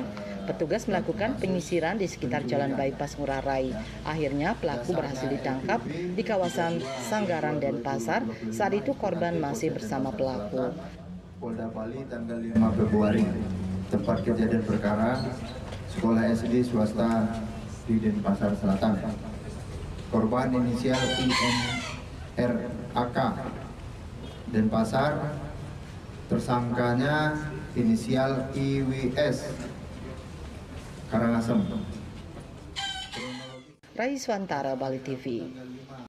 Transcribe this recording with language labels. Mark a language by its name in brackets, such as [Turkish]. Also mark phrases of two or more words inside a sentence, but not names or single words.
[Indonesian] Petugas melakukan penyisiran di sekitar Jalan Bypass Ngurah Rai. Akhirnya pelaku berhasil ditangkap di kawasan Sanggaran Denpasar. Saat itu korban masih bersama pelaku. Polda Bali tanggal 5 Februari, tempat kejadian perkara sekolah SD swasta di Denpasar Selatan. Korban inisial INRAK Denpasar, tersangkanya inisial IWS Karangasem. Raiswantara, Bali TV.